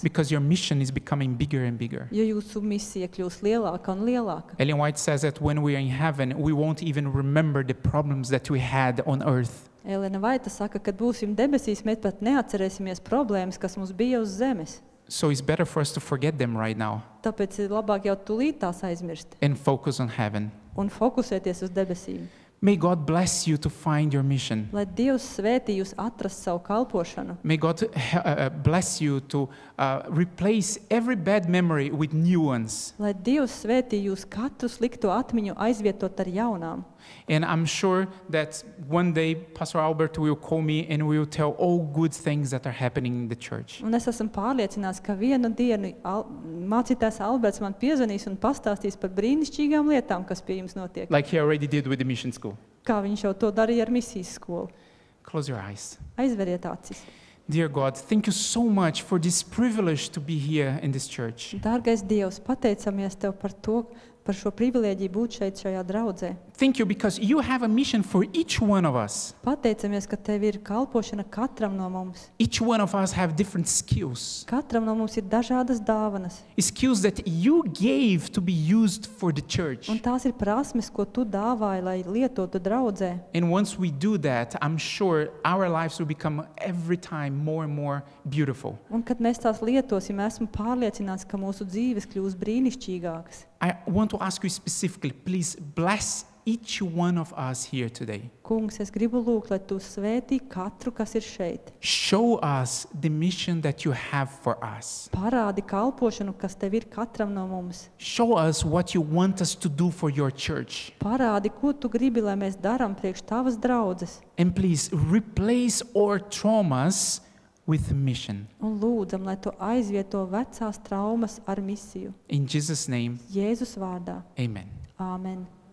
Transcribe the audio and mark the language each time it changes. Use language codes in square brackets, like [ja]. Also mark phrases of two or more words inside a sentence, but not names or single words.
[en] because your mission is becoming bigger and bigger. [lv] jo jūsu misija kļūs lielāka un lielāka. [en] Ellen White says that when we are in heaven, we won't even remember the problems that we had on earth. [lv] Elena Vaita saka, kad būsim debesīs, mēs pat neatcerēsimies problēmas, kas mums bija uz zemes. [en] So it's better for us to forget them right now [lv] Tāpēc ir labāk jau tūlīt tās aizmirst [en] and focus on heaven. [lv] un fokusēties uz debesīm. [en] May God bless you to find your mission. [lv] Lai Dievs svētī jūs atrast savu kalpošanu. [en] May God bless you to replace every bad memory with new ones. [lv] Lai Dievs svētī jūs katru slikto atmiņu aizvietot ar jaunām. [en] And I'm sure that one day Pastor Albert will call me and will tell all good things that are happening in the church. [lv] Un es esmu pārliecināts, ka vienu dienu mācītājs Alberts man piezvanīs un pastāstīs par brīnišķīgām lietām, kas pie jums notiek. [en] Like he already did with the mission school. [lv] Kā viņš jau to darīja ar misijas skolu. [en] Close your eyes. [lv] Aizveriet acis. [en] Dear God, thank you so much for this privilege to be here in this church. [lv] Dārgais Dievs, pateicamies Tev par šo privilēģiju būt šeit šajā draudzē. [en] Thank you because you have a mission for each one of us. [lv] Pateicamies, ka Tev ir kalpošana katram no mums. [en] Each one of us have different skills. [lv] Katram no mums ir dažādas dāvanas. [en] Skills that you gave to be used for the church. [lv] Un tās ir prasmes, ko Tu dāvāji, lai lietotu draudzē. [en] And once we do that, I'm sure our lives will become every time more and more beautiful. [lv] Un kad mēs tās lietosim, esmu pārliecināts, ka mūsu dzīves kļūs brīnišķīgākas. [en] I want to ask you specifically, please bless each one of us here today. [lv] Kungs, es gribu lūgt, lai Tu svētī katru, kas ir šeit. [en] Show us the mission that you have for us. [lv] Parādi kalpošanu, kas Tev ir katram no mums. [en] Show us what you want us to do for your church. [lv] Parādi, ko Tu gribi, lai mēs darām priekš Tavas draudzes. [en] And please replace our traumas with mission. [lv] Un lūdzam, lai Tu aizvieto vecās traumas ar misiju. [en] In Jesus' name, [lv] Jēzus vārdā. [en] amen. [lv] Āmen.